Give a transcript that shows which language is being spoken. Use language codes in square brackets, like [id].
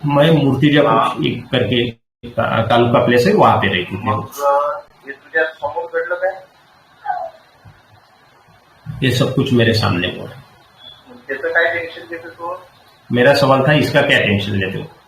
[hi] मैं मूर्तिजापुर एक करके तालुका प्लेस है, वहां पे रहती थी. [mr] मग हे तुझ्या समोर घडलं काय? [hi] ये सब कुछ मेरे सामने हुआ. [mr] त्याचं काय टेन्शन घेतो तू? [hi] मेरा सवाल था इसका क्या टेंशन लेते हो.